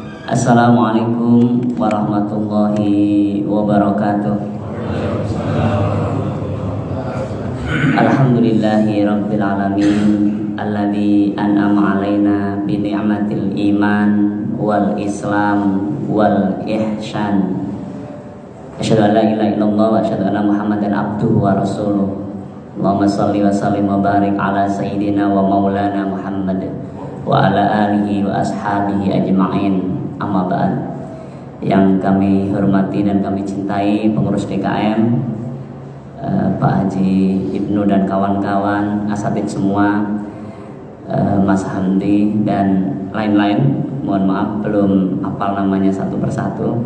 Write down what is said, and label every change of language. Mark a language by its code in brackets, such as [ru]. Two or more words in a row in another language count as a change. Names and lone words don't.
[ar] السلام عليكم ورحمة الله وبركاته. الحمد لله رب العالمين الذي أنعم علينا بنعمة الإيمان والإسلام والإحسان. أشهد أن لا إله إلا الله وأشهد أن محمدا عبده ورسوله. اللهم صل وسلم وبارك على سيدنا ومولانا محمد وعلى آله وأصحابه أجمعين. أما بعد. [id] Yang kami hormati dan kami cintai pengurus DKM, Pak Haji Ibnu dan kawan-kawan, asatid semua, Mas Hamdi dan lain-lain. Mohon maaf belum hafal namanya satu persatu.